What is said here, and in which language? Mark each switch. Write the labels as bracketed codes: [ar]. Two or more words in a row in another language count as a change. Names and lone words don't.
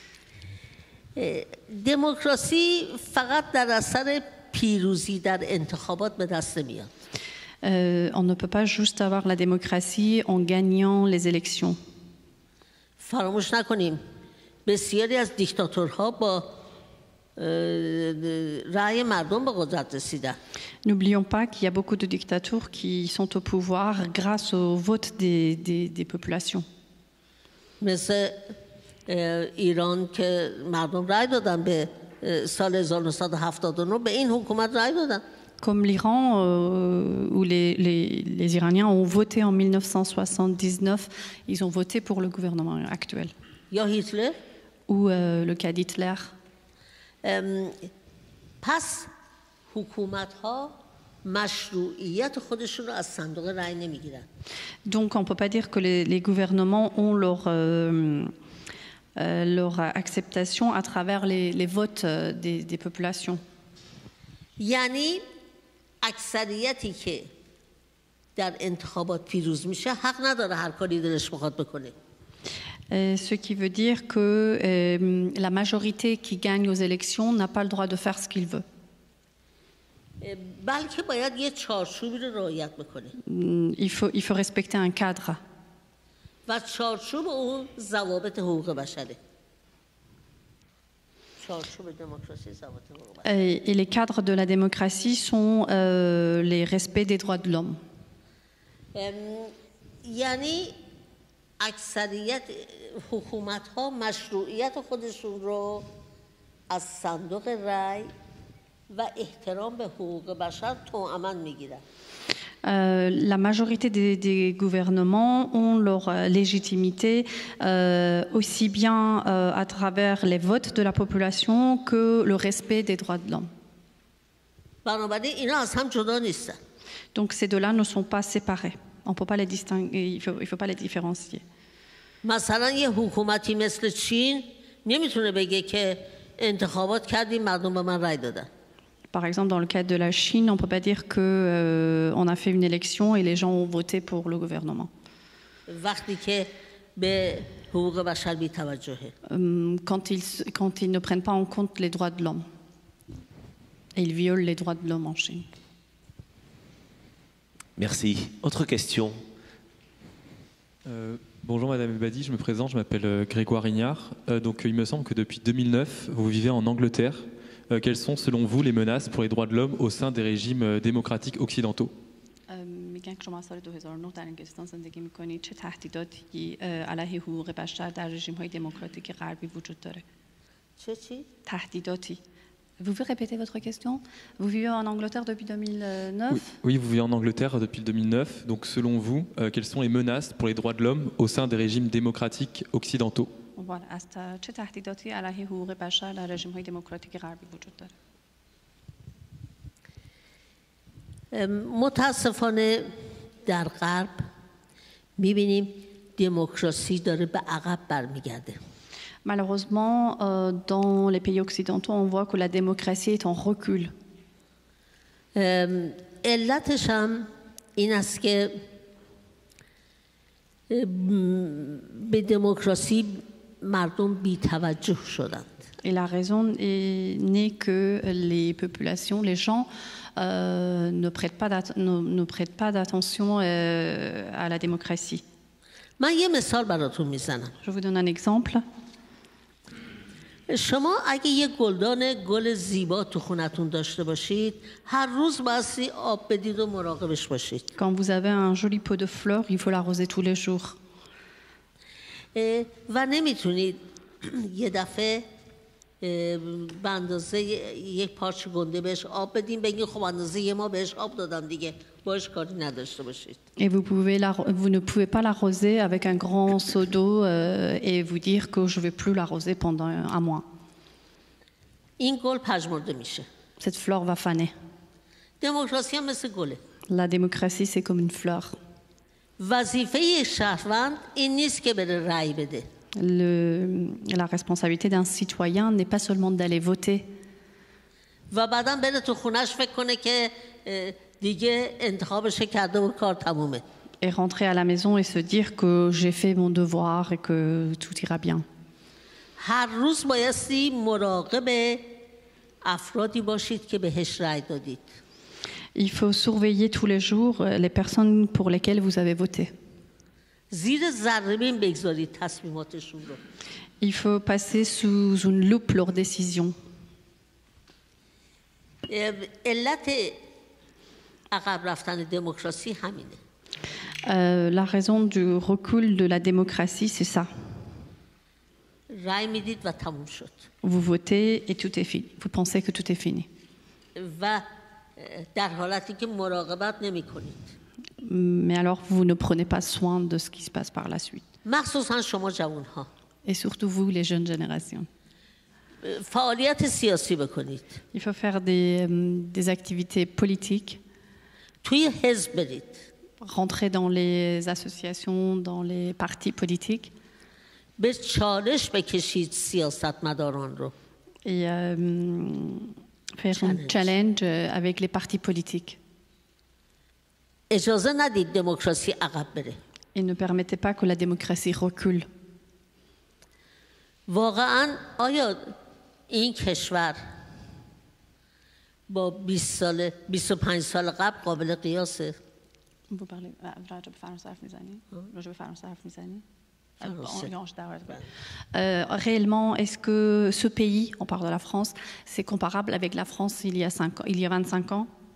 [fa] دموکراسی فقط در اثر پیروزی در انتخابات به دست میاد. [fr] On ne peut pas juste avoir la démocratie en gagnant les élections. [fa] فراموش نکنیم بسیاری از دیکتاتورها با رأی مردم به قدرت رسیدن. [fr] N'oublions pas qu'il y a beaucoup de dictatures qui sont au pouvoir grâce au vote des populations. [fa] مثل ایران که مردم رأی دادن به سال 1979 به این حکومت رأی دادن. [fr] Comme l'Iran, où les Iraniens ont voté en 1979, ils ont voté pour le gouvernement actuel. [fa] یا هیتلر. [fr] Ou le cas d'Hitler. [fa] پس حکومت‌ها مشروعیت خودشون رو از صندوق رأی نمیگیرن. [fr] Donc on ne peut pas dire que les gouvernements ont leur acceptation à travers les votes des populations. [fa] یعنی اکثریتی که در انتخابات پیروز میشه حق نداره هر کاری دلش بخواد بکنه. [fr] Ce qui veut dire que la majorité qui gagne aux élections n'a pas le droit de faire ce qu'il veut. [fa] بلکه باید یه چارچوبی رو رعایت بکنه. [fr] Il faut respecter un cadre. [fa] و چارچوب اون ضوابط حقوق بشره. [fr] Et les cadres de la démocratie sont les respects des droits de l'homme. [fa] یعنی اکثریت حکومت‌ها مشروعیت خودشون رو از صندوق رأی و احترام به حقوق بشر توأماً میگیرن. [fr] La majorité des gouvernements ont leur légitimité aussi bien à travers les votes de la population que le respect des droits de l'homme. Donc ces deux-là ne sont pas séparés. On ne peut pas les distinguer, il faut pas les différencier. [fa] مثلا یه حکومتی مثل چین نمیتونه بگه که انتخابات کردیم مردم به من رای دادن. [fr] Par exemple, dans le cas de la Chine, on ne peut pas dire qu'on a fait une élection et les gens ont voté pour le gouvernement. Quand ils ne prennent pas en compte les droits de l'homme. Et ils violent les droits de l'homme en Chine. Merci. Autre question? Bonjour Madame Ebadi, je me présente, je m'appelle Grégoire Ignard. Donc il me semble que depuis 2009, vous vivez en Angleterre. Quelles sont selon vous les menaces pour les droits de l'homme au sein des régimes démocratiques occidentaux؟ [fa] میگن که شما سال 2009 در انگلستان زندگی میکنید، چه تهدیداتی علیه حقوق بشر در رژیم‌های دموکراتیک غربی وجود داره؟ چی؟ تهدیداتی. [fr] Vous pouvez répéter votre question? Vous vivez en Angleterre depuis 2009? Oui, vous vivez en Angleterre depuis 2009. Donc selon vous, quelles sont les menaces pour les droits de l'homme au sein des régimes démocratiques occidentaux؟ [fa] چه تهدیداتی علیه حقوق بشر در رژیم‌های دموکراتیک غربی وجود داره؟ متاسفانه در غرب می‌بینیم دموکراسی داره به عقب برمیگرده. [fr] Malheureusement, dans les pays occidentaux, on voit que la démocratie est en recul. [fa] علتش هم این است که به دموکراسی مردم بی‌توجه شدند. [fr] Et la raison n'est que les populations, les gens ne prêtent pas d'attention à la démocratie. [fa] من یه مثال براتون میزنم. [fr] Je vous donne un exemple. [fa] شما اگه یه گل زیبا تو خونتون داشته باشید هر روز باید آب بدید و مراقبش باشید. [fr] Quand vous avez un joli pot de fleurs, il faut l'arroser tous les jours. [fa] و نمیتونید یه دفعه به اندازه یک پارچه گنده بهش آب بدین بگین خب اندازه یه ما بهش آب دادم دیگه باش کاری نداشته باشید. [fr] Et vous ne pouvez pas l'arroser avec un grand seau d'eau et vous dire que je ne vais plus l'arroser pendant un mois. [fa] این گل پژمرده میشه. [fr] Cette fleur va faner. [fa] دموکراسی هم مثل گله. [fr] La démocratie, c'est comme une fleur. [fa] وظیفه یک شهروند این نیست که بره رأی بده. [fr] La responsabilité d'un citoyen n'est pas seulement d'aller voter. [fa] و بعداً بره تو خونش فکر کنه که دیگه انتخابش کرده و کار تمومه. [fr] Et rentrer à la maison et se dire que j'ai fait mon devoir et que tout ira bien. [fa] هر روز بایستی مراقب افرادی باشید که بهش رأی دادید. [fr] Il faut surveiller tous les jours les personnes pour lesquelles vous avez voté. [fa] زیر ذره‌بین بگذارید تصمیماتشون رو. [fr] Il faut passer sous une loupe leurs décisions. [fa] علت عقب رفتن دموکراسی همینه. [fr] La raison du recul de la démocratie, c'est ça. [fa] رأی میدید و تموم شد. [fr] Vous votez et tout est fini. Vous pensez que tout est fini. [fa] و در حالتی که مراقبت نمی‌کنید. [fr] Mais alors vous ne prenez pas soin de ce qui se passe par la suite. [fa] مخصوصاً شما جوان‌ها. [fr] Et surtout vous, les jeunes générations. [fa] فعالیت سیاسی بکنید. [fr] Il faut faire des activités politiques. [fa] توی حزب برید. [fr] Rentrer dans les associations, dans les partis politiques. [fa] به چالش بکشید سیاستمداران رو. [fr] Et faire un challenge avec les partis politiques. [fa] اجازه ندید دموکراسی عقب بره. [fr] Et ne permettez pas que la démocratie recule. [fa] واقعاً آیا این کشور با 20 سال 25 سال قبل قابل قیاسه؟ [fr] Vous parlez [fa] راجع به فرانسه حرف میزنی؟ راجع به فرانسه حرف میزنی؟ [fr] Réellement, est-ce que ce pays, on parle de la France, c'est comparable avec la France il y a 25 ans?